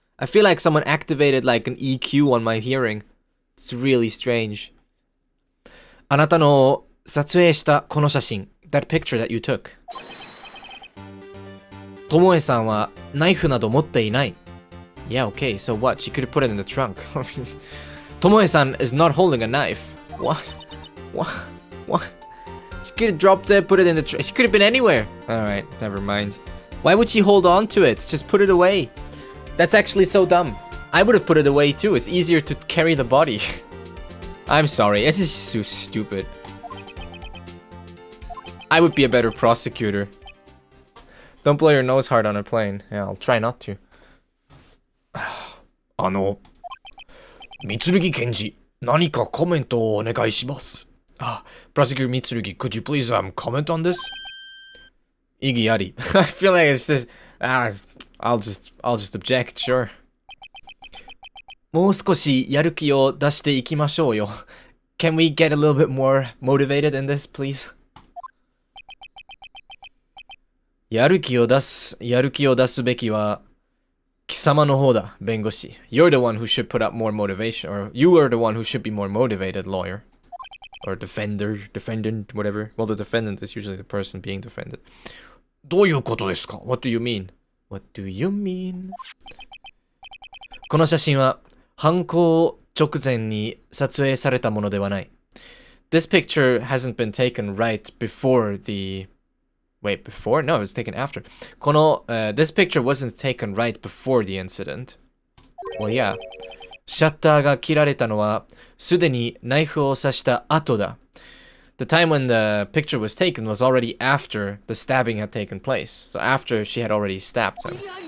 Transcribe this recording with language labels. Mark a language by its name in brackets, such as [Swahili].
[English] I feel like someone activated like an EQ on my hearing. It's really strange. [Japanese] あなたの撮影したこの写真 [English] that picture that you took. [Japanese] ともえさんはナイフなど持っていない [English] Yeah, okay, so what? She could have put it in the trunk. ともえさん is not holding a knife. What? She could have dropped it, put it in the trunk. She could have been anywhere. Alright, never mind. Why would she hold on to it? Just put it away. That's actually so dumb. I would have put it away too. It's easier to carry the body. I'm sorry. This is so stupid. I would be a better prosecutor. Don't blow your nose hard on a plane. Yeah, I'll try not to. [Japanese] 三剣検事、何かコメントをお願いします。 [English] Prosecutor Mitsurugi, could you please comment on this? Iggy Yari. I feel like it's just I'll just object, sure. [Japanese] もう少しやる気を出していきましょうよ。 [English] Can we get a little bit more motivated in this, please? [Japanese] やる気を出すべきは貴様の方だ、弁護士。 [English] You're the one who should put up more motivation, or you are the one who should be more motivated, lawyer. Or defendant, whatever. Well, the defendant is usually the person being defended. [Japanese] どういうことですか? [English] What do you mean? What do you mean? [Japanese] この写真は犯行直前に撮影されたものではない。 [English] This picture hasn't been taken right before the... Wait, before? No, it was taken after. この、this picture wasn't taken right before the incident. Well, yeah. [Japanese] シャッターが切られたのはすでにナイフを刺した後だ。 [English] The time when the picture was taken was already after the stabbing had taken place. So after she had already stabbed him.